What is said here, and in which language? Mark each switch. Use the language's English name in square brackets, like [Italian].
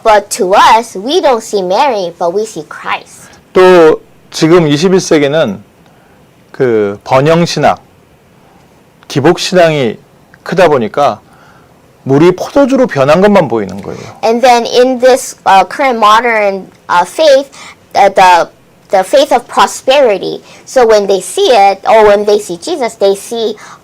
[English] But to us, we don't see Mary, but we see Christ. [Korean] 또 지금 21세기는 그 번영신학, 기복신앙이 크다 보니까 물이 포도주로 변한 것만 보이는 거예요. [English] And then in this current modern faith, the faith of prosperity. So when they see it, or when they see Jesus, they see